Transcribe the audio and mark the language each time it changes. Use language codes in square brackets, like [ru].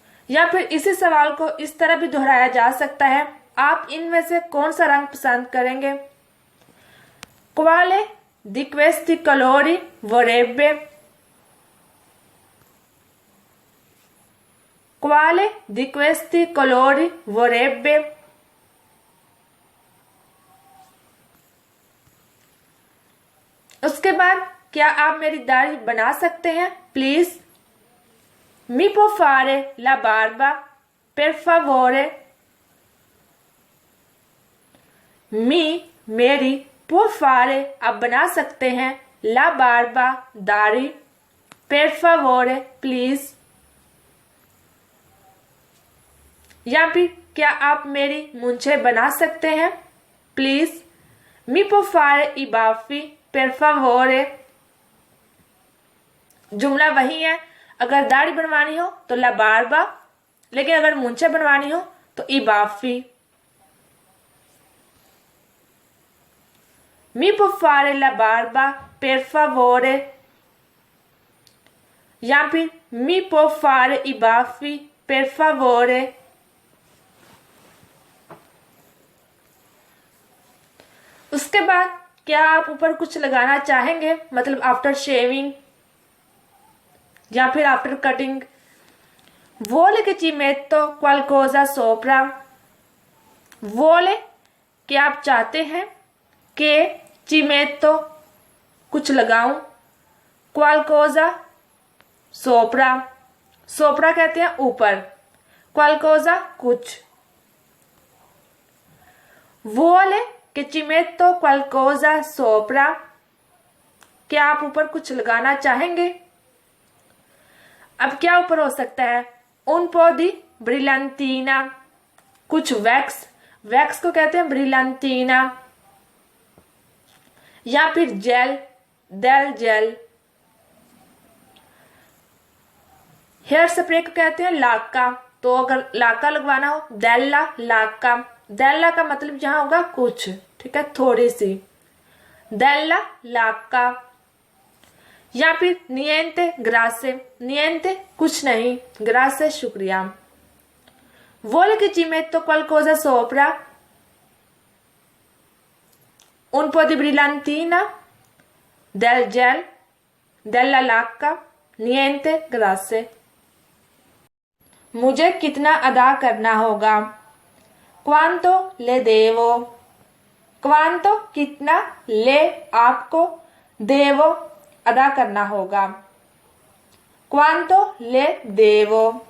[hi] या फिर इसी सवाल को इस तरह भी दोहराया जा सकता है, आप इनमें से कौन सा रंग पसंद करेंगे, [it] quale di questi colori vorrebbe, [hi] quale di questi colori vorrebbe उसके बाद क्या आप मेरी दाढ़ी बना सकते हैं please? [it] मी può fare la barba per favore? [hi] मेरी [it] può fare [hi] आप बना सकते हैं [it] la barba [hi] दाढ़ी [it] per favore [hi] प्लीज। या फिर क्या आप मेरी मूंछें बना सकते हैं please? [it] मी può fare i baffi per favore? [hi] जुमला वही है, अगर दाढ़ी बनवानी हो तो ला बारबा, लेकिन अगर मूंछें बनवानी हो तो ई बाफी। [it] मी può fare la barba per favore? या फिर मी può fare i baffi per favore? [hi] उसके बाद क्या आप ऊपर कुछ लगाना चाहेंगे, मतलब आफ्टर शेविंग या फिर after cutting? [it] Vuole che ci metto qualcosa sopra? [hi] Vuole क्या आप चाहते हैं कि [it] ci metto [hi] कुछ लगाऊं, [it] qualcosa sopra, [hi] sopra कहते हैं ऊपर, qualcosa कुछ। [it] Vuole che ci metto qualcosa sopra? [hi] क्या आप ऊपर कुछ लगाना चाहेंगे? अब क्या ऊपर हो सकता है? [it] un po' di brillantina, [hi] कुछ वैक्स, वैक्स को कहते हैं ब्रिलांटीना, या फिर jail, del jail. Hair spray को कहते हैं लाका, तो अगर लाका लगवाना हो डेल्ला लाका, डेल्ला का मतलब यहाँ होगा कुछ, ठीक है, थोड़ी सी, डेल्ला लाका। या फिर नियंते ग्रासे, नियंते कुछ नहीं, ग्रासे शुक्रिया। [it] Vuole che ci metto qualcosa sopra? Un po' di brillantina, del gel, della lacca, niente grazie। [hi] मुझे कितना अदा करना होगा? [it] Quanto le devo? [hi] Quanto कितना, ले आपको, devo अदा करना होगा, [it] quanto le devo।